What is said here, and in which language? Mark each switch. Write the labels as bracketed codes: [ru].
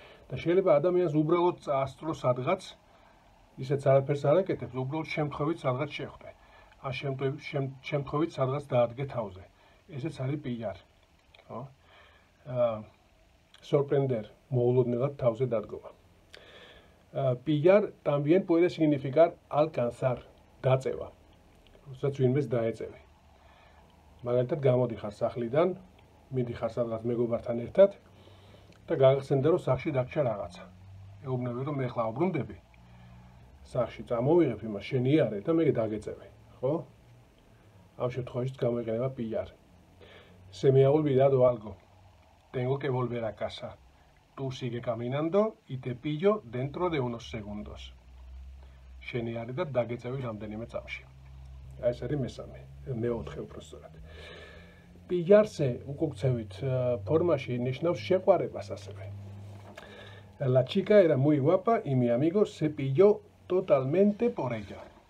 [ka] და შეიძლება ადამიანს უბრალოდ წაასწრო სადღაც, ისეც არაფერს არ აკეთებს, უბრალოდ შემთხვევით სადღაც შეხვდე. ან შემთხვევით სადღაც დაადგე თავზე. ესეც არის pillar. ხო? Sorprender, moulodnelad თავზე დადგომა. [es] Pillar también puede significar alcanzar, დაწევა. [ka] როდესაც ვინმეს დაეწევი. მაგალითად გამოდიხარ სახლიდან, მიდიხარ სადღაც მეგობართან ერთად და გაგახსენდა რომ სახლში დაგჭა რაღაცა. ეუბნები რომ მე ხლა აუბრუნდები. სახლში წამოვიღებ იმას, შენიარე და მე დაგეწევი, ხო? ამ შემთხვევაშიც გამოიყენება pillar. [es] Se me ha olvidado algo. Tengo que volver a casa. Tú sigue caminando y te pillo dentro de unos segundos. [ka] შენი არის და დაგეწევი რამდენიმე წამში. ეს არის მესამე, მეოთხე უბრალოდ. Pillarse უკუქცევით ფორმაში ნიშნავს შეყვარებას ასევე. [es] La chica era muy guapa y mi amigo se pilló totalmente por ella.